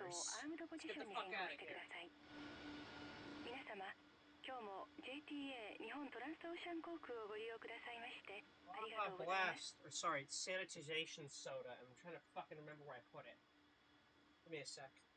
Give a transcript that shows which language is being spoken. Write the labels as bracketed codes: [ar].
[en] Let's get the fuck out of here. [ja] 皆様、今日も JTA 日本トランスオーシャン航空をご利用くださいましてありがとうございます。 [en] Blast, or sorry, sanitization soda. I'm trying to fucking remember where I put it. Give me a sec.